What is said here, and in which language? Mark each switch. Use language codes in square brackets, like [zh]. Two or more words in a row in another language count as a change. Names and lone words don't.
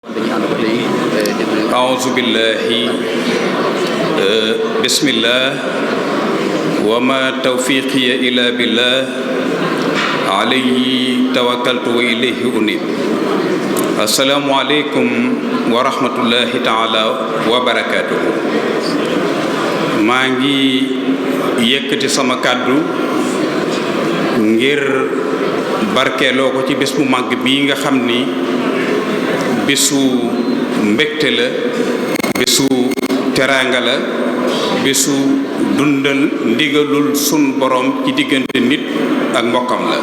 [ar] أعوذ بالله بسم الله وما توفيقي إلا بالله عليه توكلت وإليه أنيب. السلام عليكم ورحمة الله تعالى وبركاته. [wo] Maa ngi yëkkati sama kàddu ngir barkeeloo ko ci bés bu màgg bii nga xam ni bésu mbégte la, bésu teraanga la, bésu dundal ndigalul sun borom ci diggante nit ak mbokkam la.